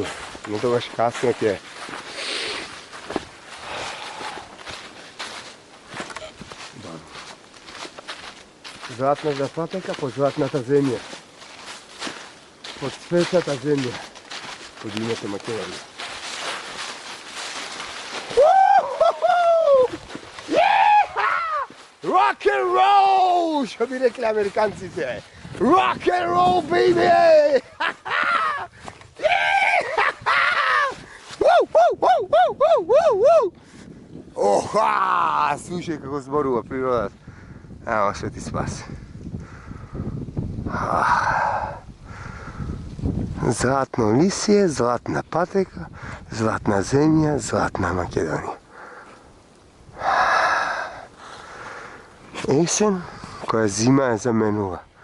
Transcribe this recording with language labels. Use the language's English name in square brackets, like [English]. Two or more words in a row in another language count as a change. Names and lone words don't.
[Macedonian] Но тогаш касно ќе е. Златната патека под златната земја. Под светата земја. Под името Македонија. [English] Rock and roll! [Macedonian] Што би рекли американците? [English] Rock and roll, baby! Оха! [Macedonian] Слушај како зборува природата. Ево што ти спаси. Златно лисие, златна патека, златна земја, златна Македонија. Есен, која зима е заменува.